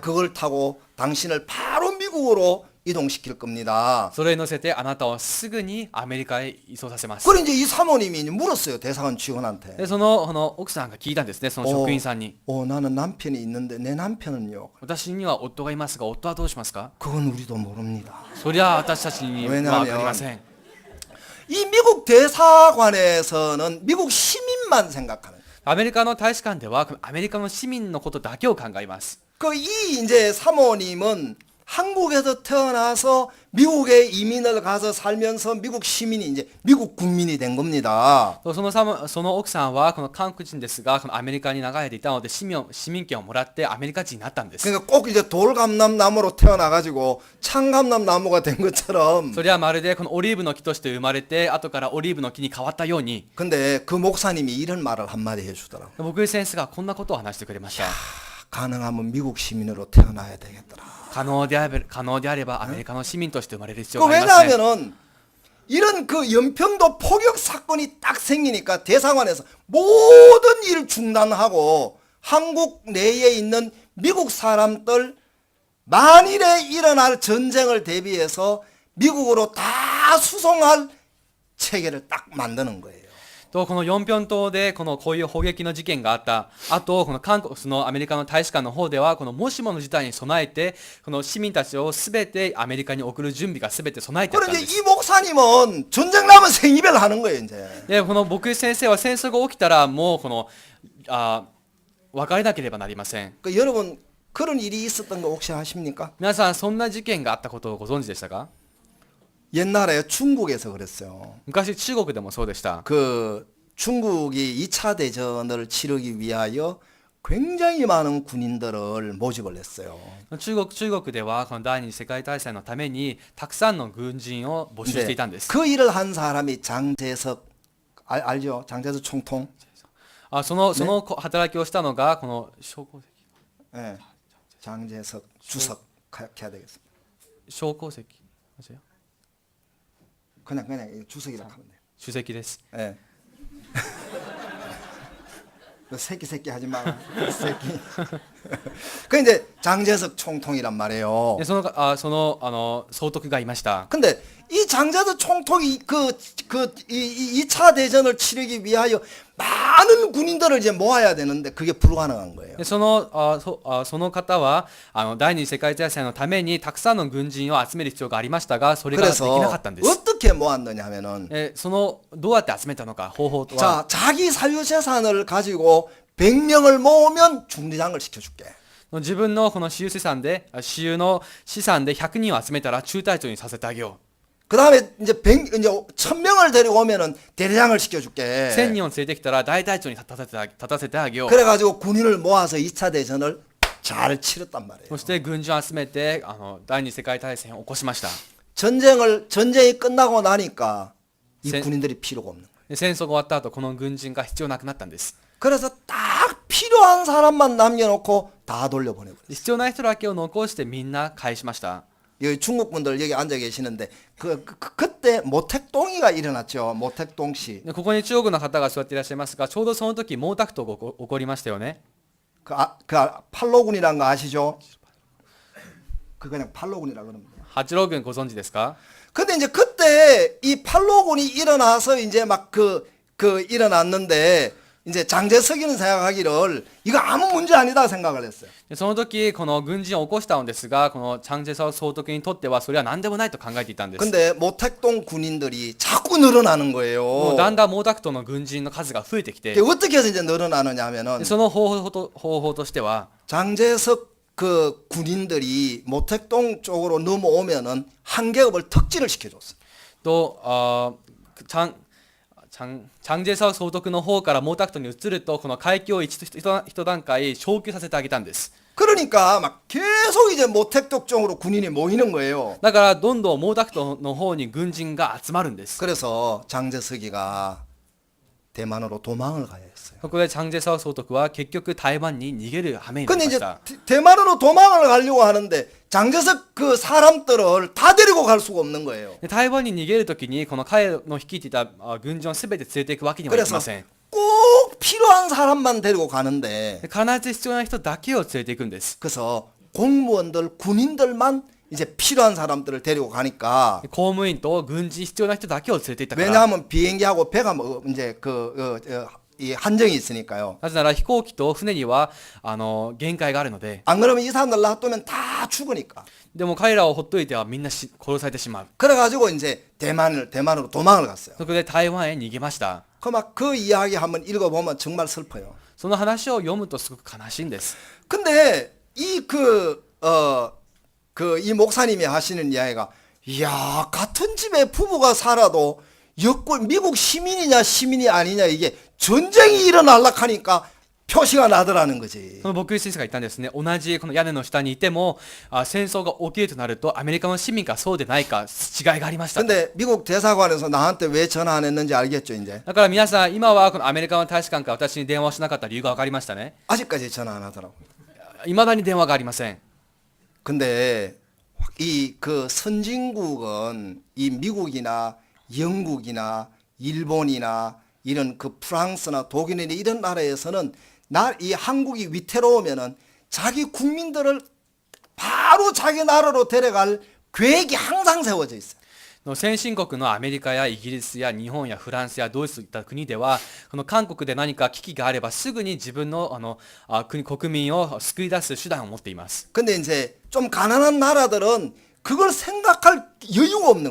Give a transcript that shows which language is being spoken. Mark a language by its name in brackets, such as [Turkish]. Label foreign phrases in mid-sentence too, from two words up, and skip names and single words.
[Korean] 그걸 타고 당신을 바로 미국으로 이동시킬 겁니다. [Japanese] それに乗せてあなたをすぐにアメリカへ移送させます。 [Korean] 그래 이제 이 사모님이 이제 물었어요. 대사관 직원한테. [Japanese] でその奥さんが聞いたんですね、その職員さんに。 [Korean] 나는 남편이 있는데 내 남편은요. [Japanese] 私には夫がいますが、夫はどうしますか？ [Korean] 그건 우리도 모릅니다. [Japanese] そりゃ私たちには分かりません。 [Korean] 이 미국 대사관에서는 미국 시민만 생각하는. [Japanese] アメリカの大使館ではアメリカの市民のことだけを考えます。 [Korean] 이 이제 사모님은 한국에서 태어나서 미국에 이민을 가서 살면서 미국 시민이 이제 미국 국민이 된 겁니다. [Japanese] その奥さんはこの韓国人ですが、このアメリカに流れていたので市民権をもらってアメリカ人になったんです。 [Korean] 그러니까 꼭 이제 돌감람나무로 태어나가지고 창감람나무가 된 것처럼. [Japanese] それはまるでこのオリーブの木として生まれて後からオリーブの木に変わったように、 [Korean] 근데 그 목사님이 이런 말을 한마디 해주더라고. [Japanese] 僕先生がこんなことを話してくれました。 [Korean] 가능하면 미국 시민으로 태어나야 되겠더라. [Japanese] 可能であればアメリカの市民として生まれる必要がありますね。 [Korean] 왜냐하면은 이런 그 연평도 포격 사건이 딱 생기니까 대사관에서 모든 일 중단하고 한국 내에 있는 미국 사람들 만일에 일어날 전쟁을 대비해서 미국으로 다 수송할 체계를 딱 만드는 거예요. [Japanese] とこのヨンピョン島でこういう砲撃の事件があった。あとこのそのアメリカの大使館の方ではこのもしもの事態に備えてこの市民たちをすべてアメリカに送る準備がすべて備えてあったんで [Korean] 그런데 [Japanese] す。 [Korean] 이 목사님은 전쟁 나면 생이별 하는 거예요, 이제. [Japanese] でこの僕先生は戦争が起きたらもうこの別れなければなりません。 [Korean] 그 여러분 그런 일이 있었던 거 혹시 아십니까? [Japanese] 皆さんそんな事件があったことをご存知でしたか？ [Korean] 옛날에 중국에서 그랬어요. [Japanese] 昔中国でもそうでした。 [Korean] 그 중국이 2차 대전을 치르기 위하여 굉장히 많은 군인들을 모집을 했어요. [Japanese] 中国ではこの第二次世界大戦のためにたくさんの軍人を募集していたんです。 [Korean] 그 일을 한 사람이 장제석 알죠? 장제석 총통. [Japanese] その働きをしたのがこの将校 [Korean] 예. 장제석 주석 해야 되겠습니다. 将校席 맞아요? 그냥 주석이라고 하면 돼요. [Japanese] 主席です。 [Korean] 예. 너 새끼 하지 마. 새끼. 그 이제 장제석 총통이란 말이에요. [Japanese] でその総督がいました。 [Korean] 근데 이 장제석 총통이 이 2차 대전을 치르기 위하여 많은 군인들을 이제 모아야 되는데 그게 불가능한 거예요. [Japanese] でその方は第二次世界大戦のためにたくさんの軍人を集める必要がありましたがそれができな [Korean] 그래서 [Japanese] かったんです。 [Korean] 어떻게 모았느냐 하면은 [Japanese] どうやって集めたのか方法とは [Korean] 자, 자기 사유 재산을 가지고 100명을 모으면 중대장을 시켜줄게. [Japanese] 自分のこの私有資産で100人を集めたら中隊長にさせてあげよ [Korean] 그 다음에 이제 1000명을 데리고 오면은 대대장을 시켜줄게. [Japanese] う。1000人を連れてきたら大隊長に立たせてあげよう。 [Korean] 그래가지고 군인을 모아서 2차 대전을 잘 치렀단 말이에요. [Japanese] そして軍人を集めて第二次世界大戦を起こしました。 [Korean] 전쟁이 끝나고 나니까 이 세- 군인들이 필요가 없는 거예요. [Japanese] で戦争が終わった後この軍人が必要なくなったんです。 [Korean] 그래서 딱 필요한 사람만 남겨놓고 다 돌려보내버려요. [Japanese] 必要な人だけを残してみんな返しました。 [Korean] 여기 중국 분들 여기 앉아 계시는데 그때 모택동이가 일어났죠. 모택동시. [Japanese] でここに中国の方が座っていらっしゃいますがちょうどその時毛沢東が起こりましたよね。 [Korean] 팔로군이라는 거 아시죠? 그냥 팔로군이라 그럽니다. [Japanese] 八郎軍ご存知ですか？ [Korean] 근데 이제 그때 이 팔로군이 일어나서 이제 막 일어났는데 이제 장제석이는 생각하기를 이거 아무 문제 아니다 생각을 했어요. [Japanese] でその時この軍人を起こしたのですがこのチャンジェソ総督にとってはそれは何でもないと考えていたんです。 [Korean] 근데 모택동 군인들이 자꾸 늘어나는 [Japanese] もう [Korean] 거예요. [Japanese] だんだん毛沢東の軍人の数が増えてきて [Korean] 이게 어떻게 해서 이제 늘어나느냐 하면은 [Japanese] でその方法としては [Korean] 장제석 그 군인들이 모택동 쪽으로 넘어오면은 한 계급을 특진을 시켜줬어요. [Japanese] とチャンジェソ総督の方から毛沢東に移るとこの階級を一段階昇級させてあげたんです。 [Korean] 그러니까 막 계속 이제 모택동 쪽으로 군인이 모이는 거예요. [Japanese] だからどんどん毛沢東の方に軍人が集まるんです。 [Korean] 그래서 장제석이가 대만으로 도망을 가야 했어요. [Japanese] ここでチャンジェソ総督は結局台湾に逃げる羽目にな [Korean] 근데 [Japanese] りまし [Korean] 이제 [Japanese] た。 [Korean] 대만으로 도망을 가려고 하는데 장제석 그 사람들을 다 데리고 갈 수가 없는 거예요. [Japanese] で台湾に逃げるときにこの彼の率いていた軍人を全て連れていくわけにはいき [Korean] 그래서 [Japanese] ません。 [Korean] 꼭 필요한 사람만 데리고 가는데 [Japanese] で必ず必要な人だけを連れていくんです。 [Korean] 그래서 공무원들 군인들만 이제 필요한 사람들을 데리고 가니까 [Japanese] 公務員と軍人必要な人だけを連れていったから。 [Korean] 왜냐하면 비행기하고 배가 뭐 이제 이 한정이 있으니까요. [Japanese] なぜなら飛行機と船には限界があるので。 [Korean] 안 그러면 이 사람들 놔두면 다 죽으니까. [Japanese] でも彼らをほっといてはみんな殺されてしまう。 [Korean] 그래가지고 이제 대만으로 도망을 갔어요. [Japanese] そこで台湾へ逃げました。 [Korean] 그 이야기 한번 읽어보면 정말 슬퍼요. [Japanese] その話を読むとすごく悲しいんです。 [Korean] 근데 이 이 목사님이 하시는 이야기가, 이야, 같은 집에 부부가 살아도 미국 시민이 아니냐, 이게 전쟁이 일어날라 하니까 표시가 나더라는 거지. [Japanese] その牧師先生が言ったんですね。同じこの屋根の下にいても戦争が起きるとなるとアメリカの市民かそうでないか違いがありました。 [Korean] 근데 미국 대사관에서 나한테 왜 전화 안 했는지 알겠죠, 이제? [Japanese] だから皆さん今はこのアメリカの大使館から私に電話をしなかった理由が分かりましたね。 [Korean] 아직까지 전화 안 하더라고. [Japanese] いまだに電話がありません。 [Korean] 근데 이 선진국은 이 미국이나 영국이나 일본이나 이런 프랑스나 독일이나 이런 나라에서는 이 한국이 위태로우면은 자기 국민들을 바로 자기 나라로 데려갈 계획이 항상 세워져 있어요. [Japanese] 先進国のアメリカやイギリスや日本やフランスやドイツといった国ではこの韓国で何か危機があればすぐに自分の国民を救い出す手段を持っています。 [Korean] 근데 이제 좀 가난한 나라들은 그걸 생각할 여유가 없는